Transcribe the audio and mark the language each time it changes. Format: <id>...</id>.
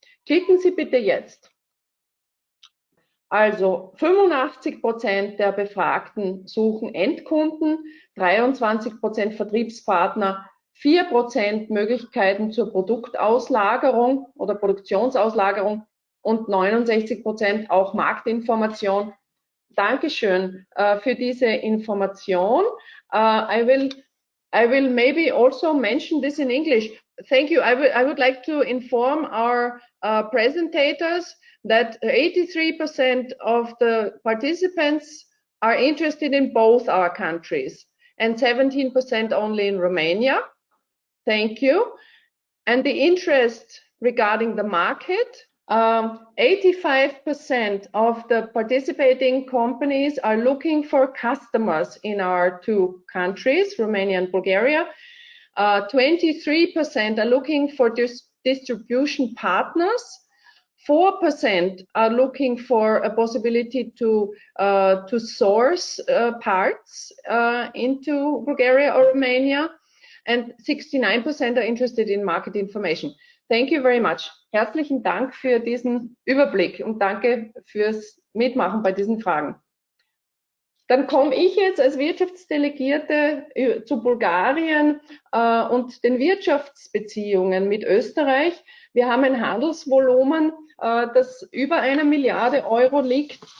<de>Klicken Sie bitte jetzt. Also 85% der Befragten suchen Endkunden, 23% Vertriebspartner, 4% Möglichkeiten zur Produktauslagerung oder Produktionsauslagerung und 69% auch Marktinformation. Dankeschön für diese Information.</de> <en>I will maybe also mention this in English. Thank you. I would like to inform our presentators that 83% of the participants are interested in both our countries and 17% only in Romania. Thank you. And the interest regarding the market, 85% of the participating companies are looking for customers in our two countries, Romania and Bulgaria. 23% are looking for distribution partners. 4% are looking for a possibility to source parts into Bulgaria or Romania, and 69% are interested in market information. Thank you very much.</en> <de>Herzlichen Dank für diesen Überblick und danke fürs Mitmachen bei diesen Fragen. Dann komme ich jetzt als Wirtschaftsdelegierte zu Bulgarien und den Wirtschaftsbeziehungen mit Österreich. Wir haben ein Handelsvolumen, das über 1 Milliarde Euro liegt.</de>